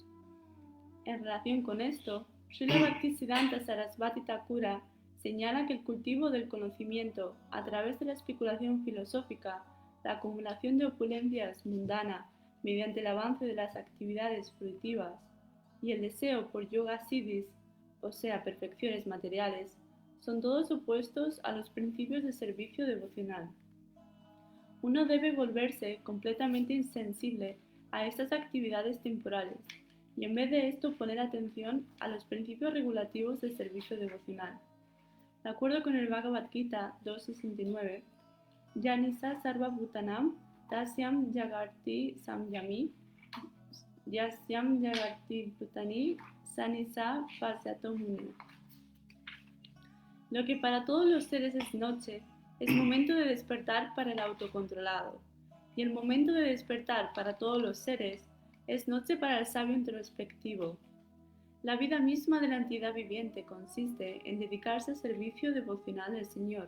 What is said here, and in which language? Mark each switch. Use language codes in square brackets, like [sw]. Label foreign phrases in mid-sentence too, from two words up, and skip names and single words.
[es] En relación con esto, Srila Bhaktisiddhanta Sarasvati Thakura señala que el cultivo del conocimiento a través de la especulación filosófica, la acumulación de opulencias mundana mediante el avance de las actividades fruitivas y el deseo por [sa] योग सिद्धयः, [es] o sea, perfecciones materiales, son todos opuestos a los principios de servicio devocional. Uno debe volverse completamente insensible a estas actividades temporales y en vez de esto poner atención a los principios regulativos del servicio devocional. De acuerdo con el [sa] Bhagavad Gita 2.69, यानिशा सर्व भूतानां तस्यां जागर्ति संयमी यस्यां जाग्रति भूतानि सानिशा पश्यतो मुनिः. [es] Lo que para todos los seres es noche, es momento de despertar para el autocontrolado, y el momento de despertar para todos los seres es noche para el sabio introspectivo. La vida misma de la entidad viviente consiste en dedicarse al servicio devocional del Señor.